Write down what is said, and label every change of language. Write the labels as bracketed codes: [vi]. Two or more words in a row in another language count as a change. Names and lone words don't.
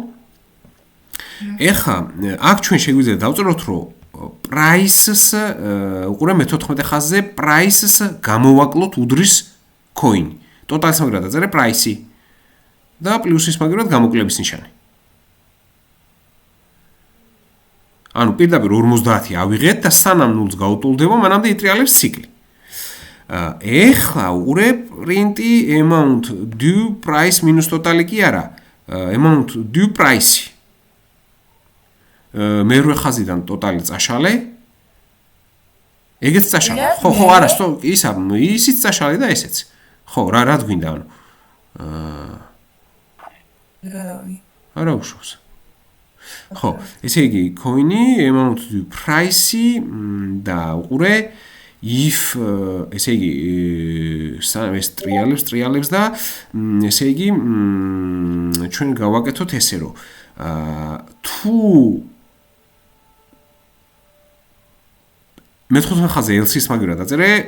[ka] ეხა აქ ჩვენ შეგვიძლია დავწეროთ რომ prices უყურე მე-14 ხაზზე prices გამოვაკლოთ უდრის [en] coin total- [ka] ს მაგრად დაწერე price-ი და პლუსის მაგრად გამოკლების ნიშანი ანუ პირდაპირ 50 ავიღეთ და სანამ 0-ს გაუტოლდება მანამდე იტრიალებს ციკლი ეხლა უყურე [en] print amount due price minus total [ka] კი არა [en] amount due price [ka] მერვე ხაზიდან totally წაშალე ეგეც წაშალე ხო არა ისიც წაშალე და ესეც ხო რა გვინდა ანუ არა უშავს ხო ესე იგი coin-ი [en] amount due price [ka] და უყურე if ესე იგი ეს ტრიალებს და ესე იგი ჩვენ გავაკეთოთ ესე რომ თუ მე-15 ხაზზე else-ის მაგერად დაწერე